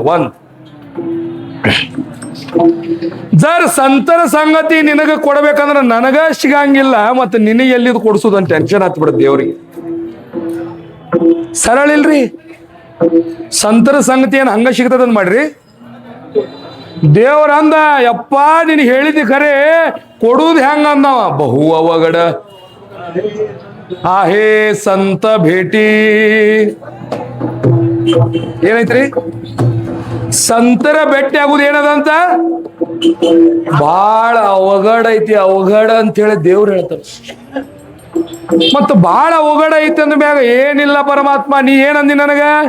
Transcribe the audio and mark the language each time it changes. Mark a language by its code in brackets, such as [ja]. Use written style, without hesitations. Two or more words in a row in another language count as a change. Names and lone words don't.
[kn] ಒಂದ್ ಜರ್ ಸಂತರ ಸಂಗತಿ ನಿನಗ ಕೊಡ್ಬೇಕಂದ್ರ ನನಗ ಸಿಗಂಗಿಲ್ಲ, ಮತ್ತೆ ನಿನಗೆ ಎಲ್ಲಿದ್ ಕೊಡ್ಸೋದಂತ ಟೆನ್ಷನ್ ಹತ್ಬಿಡುತ್ತೆ ದೇವ್ರಿಗೆ. ಸರಳ ಇಲ್ರಿ, ಸಂತರ ಸಂಗತಿ ಏನ್ ಹಂಗ ಸಿಗ್ತದಂತ ಮಾಡ್ರಿ. ದೇವ್ರ ಅಂದ, ಯಪ್ಪ ನೀನ್ ಹೇಳಿದಿ ಖರೆ, ಕೊಡುವುದು ಹೆಂಗ ಅಂದವ. [mr] बहु अवघड आहे संत भेटी. [kn] ಏನೈತ್ರಿ, ಸಂತರ ಭೇಟಿ ಆಗುದು ಏನದಂತ ಬಾಳ ಅವಘಡ ಐತಿ. ಅವಘಡ ಅಂತ ಹೇಳಿ ದೇವ್ರು ಹೇಳ್ತಾರ. ಮತ್ತ ಬಾಳ ಅವಘಡ ಐತಿ ಅಂದ ಮ್ಯಾಗ ಏನಿಲ್ಲ ಪರಮಾತ್ಮ ನೀ ಏನಂದಿ ನನಗ.